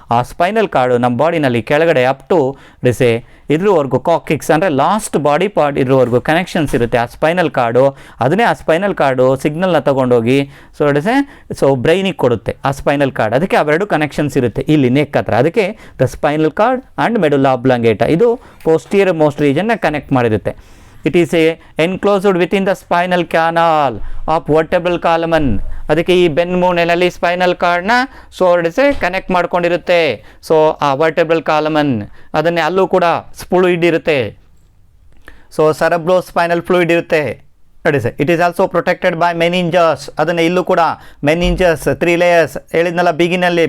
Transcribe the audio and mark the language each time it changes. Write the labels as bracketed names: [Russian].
[Kannada] ಆ spinal card ನಮ್ಮ ಬಾಡಿನಲ್ಲಿ ಕೆಳಗಡೆ ಅಪ್ ಟು ಡಿಸೆ ಇದ್ರವರೆಗೂ ಕಾಕಿಕ್ಸ್ ಅಂದರೆ ಲಾಸ್ಟ್ ಬಾಡಿ ಪಾರ್ಟ್ ಇದ್ರವರೆಗೂ ಕನೆಕ್ಷನ್ಸ್ ಇರುತ್ತೆ ಆ ಸ್ಪೈನಲ್ ಕಾರ್ಡು. ಅದನ್ನೇ ಆ ಸ್ಪೈನಲ್ ಕಾರ್ಡು ಸಿಗ್ನಲ್ನ ತೊಗೊಂಡೋಗಿ ಸೊ ಬ್ರೈನಿಗೆ ಕೊಡುತ್ತೆ ಆ ಸ್ಪೈನಲ್ ಕಾರ್ಡ್. ಅದಕ್ಕೆ ಅವೆರಡು ಕನೆಕ್ಷನ್ಸ್ ಇರುತ್ತೆ ಇಲ್ಲಿ ನೆಕ್ ಹತ್ರ. ಅದಕ್ಕೆ ದ ಸ್ಪೈನಲ್ ಕಾರ್ಡ್ ಆ್ಯಂಡ್ ಮೆಡುಲಾ ಆಬ್ಲಾಂಗೇಟಾ ಇದು posterior most ರೀಜನ್ನ connect ಮಾಡಿರುತ್ತೆ. [English] It is enclosed within the spinal canal of vertebral column. [Kannada] ಅದಕ್ಕೆ ಈ ಬೆನ್ಮೂಳೆನಲ್ಲಿ ಸ್ಪೈನಲ್ ಕಾರ್ಡ್ನ ಸೊ ಕನೆಕ್ಟ್ ಮಾಡ್ಕೊಂಡಿರುತ್ತೆ. ಸೊ ಆ ವರ್ಟೆಬ್ರಲ್ ಕಾಲಮನ್ ಅದನ್ನೇ ಅಲ್ಲೂ ಕೂಡ ಫ್ಲೂಯಿಡ್ ಇರುತ್ತೆ. [English] So cerebrospinal fluid ಇರುತ್ತೆ. [Kannada] ನೋಡಿ sir, [English] It is also protected by meninges. [Kannada] ಅದನ್ನು ಇಲ್ಲೂ ಕೂಡ ಮೆನಿಂಜಸ್ 3 ಲೇಯರ್ಸ್ ಹೇಳಿದ್ನಲ್ಲ ಬಿಗಿನಲ್ಲಿ.